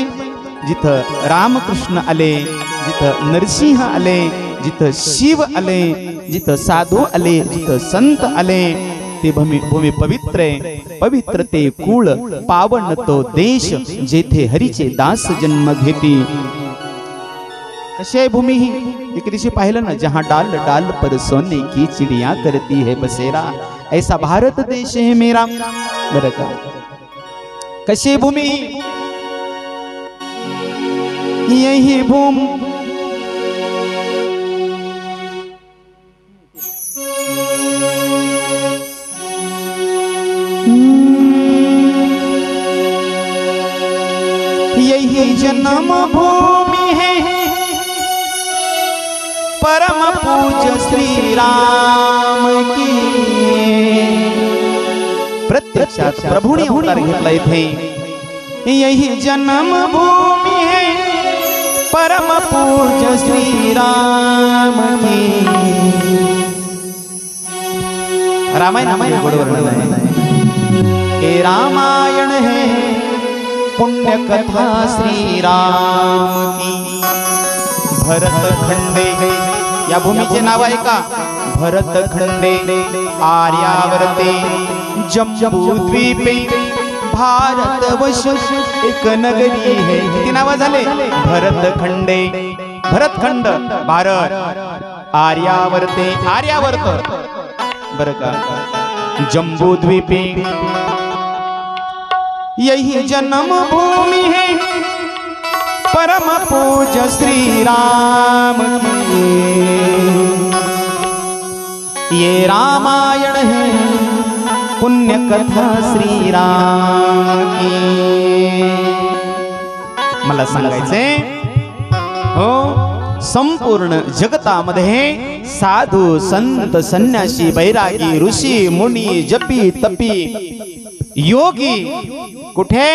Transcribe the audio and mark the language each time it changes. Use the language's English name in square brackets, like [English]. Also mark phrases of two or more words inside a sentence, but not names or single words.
[Marathi] जिथं रामकृष्ण आले, जिथं नरसिंह आले, जिथं शिव आले, जिथं साधू आले, जिथं संत आले, ते भूमी पवित्र आहे। पवित्र ते कुळ पावन तो देश, जेथे हरीचे दास जन्म घेती। कशी आहे भूमी ही? एक दिवशी पाहिलं ना, [Hindi] जहां डाल डाल पर सोने की चिड़िया करती है बसेरा, ऐसा भारत देश है मेरा [Marathi] बरं का। कशी भूमी? [Hindi] यही भूमि यही जन्म भूमि है परम पूज्य श्री राम की। [Marathi] प्रत्यक्षात प्रभूने अवतार घेतला इथे। [Hindi] यही जन्म भूमि है परम पूज्य श्री राम की। रामायण हे रामायण है पुण्य कथा श्री राम की। [Marathi] भरत खंडे या भूमीचे नाव आहे का? [Sanskrit] भरत खंडे आर्यावर्ते जम्बूद्वीपे [Hindi] भारतवर्ष एक नगरी है। [Marathi] किती नाव झाले? भरत खंडे, भरतखंड भारत, आर्यावर्ते आर्यावर्त बरं का, जम्बूद्वीपे। [Hindi] यही जन्म भूमि है परम पूज्य श्री राम की। ये रामायण है पुण्य कथा श्री राम की। [Marathi] मला सांगायचंय हो, संपूर्ण जगतामध्ये साधू संत संन्यासी बैरागी ऋषी मुनी जपी तपी योगी कुठे?